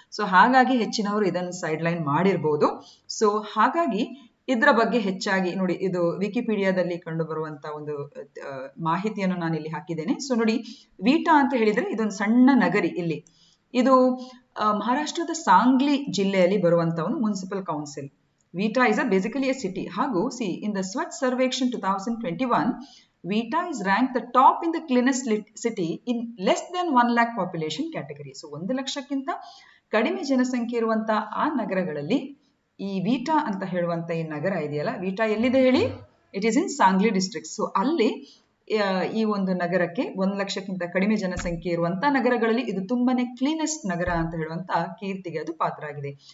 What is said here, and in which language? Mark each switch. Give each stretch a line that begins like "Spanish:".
Kannada: So ಹಾಗಾಗಿ ಹೆಚ್ಚಿನವರು ಇದನ್ನು ಸೈಡ್ ಲೈನ್ ಮಾಡಿರ್ಬೋದು. ಸೊ ಹಾಗಾಗಿ ಇದರ ಬಗ್ಗೆ ಹೆಚ್ಚಾಗಿ ನೋಡಿ, ಇದು ವಿಕಿಪೀಡಿಯಾದಲ್ಲಿ ಕಂಡು ಬರುವಂತ ಒಂದು ಮಾಹಿತಿಯನ್ನು ನಾನು ಇಲ್ಲಿ ಹಾಕಿದ್ದೇನೆ. ಸೊ ನೋಡಿ, ವೀಟಾ ಅಂತ ಹೇಳಿದ್ರೆ ಇದೊಂದು ಸಣ್ಣ ನಗರಿ. ಇಲ್ಲಿ ಇದು ಮಹಾರಾಷ್ಟ್ರದ ಸಾಂಗ್ಲಿ ಜಿಲ್ಲೆಯಲ್ಲಿ ಬರುವಂತ ಒಂದು municipal council.
English: Vita is basically a city. ಹಾಗೂ in the Swachh Survekshan 2021, Vita is ranked the top in the cleanest city in less than 1 lakh population category.
Kannada: So 1 ಲಕ್ಷಕ್ಕಿಂತ ಕಡಿಮೆ ಜನಸಂಖ್ಯೆ ಇರುವಂತ ಆ ನಗರಗಳಲ್ಲಿ ಈ ವೀಟಾ ಅಂತ ಹೇಳುವಂತ ಈ ನಗರ ಇದೆಯಲ್ಲ, ವೀಟಾ ಎಲ್ಲಿದೆ ಹೇಳಿ,
English: It is in Sangli district.
Kannada: So ಅಲ್ಲಿ ಈ ಒಂದು ನಗರಕ್ಕೆ 1 ಲಕ್ಷಕ್ಕಿಂತ ಕಡಿಮೆ ಜನಸಂಖ್ಯೆ ಇರುವಂತ ನಗರಗಳಲ್ಲಿ ಇದು ತುಂಬಾನೇ ಕ್ಲೀನೆಸ್ಟ್ ನಗರ ಅಂತ ಹೇಳುವಂತ ಕೀರ್ತಿಗೆ ಅದು ಪಾತ್ರ ಆಗಿದೆ.